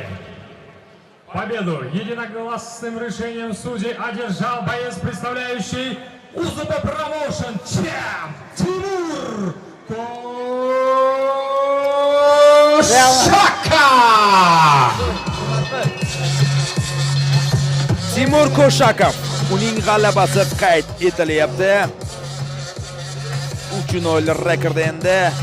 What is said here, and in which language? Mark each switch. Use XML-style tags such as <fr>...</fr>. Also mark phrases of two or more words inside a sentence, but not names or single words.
<ru>победу единогласным решением судей одержал боец, представляющий УЗП Промоушен, чемп Тимур Koshakov.</ru> <uz>Timur Koshakov uning g'alabasi qayd etilyapti. 3-0 rekord endi.</uz>